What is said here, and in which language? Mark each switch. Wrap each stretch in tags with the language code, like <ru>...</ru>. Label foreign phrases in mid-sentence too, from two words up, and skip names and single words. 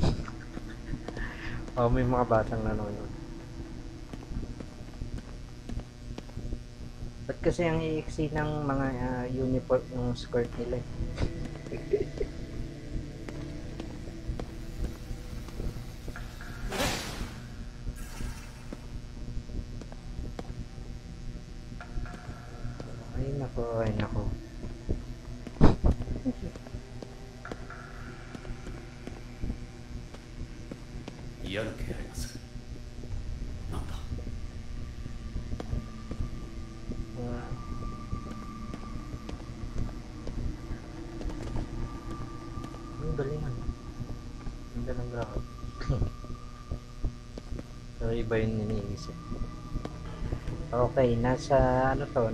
<tl>O may mga batang nanonood. Ba't kasi ang iiksi ng mga uniform ng skirt nila eh? Ay nako, ay nako.</tl> <ja>嫌な気配がする。なんだ。</ja> <tl>Ang galing ano. Ang galing graphic. So iba yung iniisip. Okay, nasa ano to?</tl>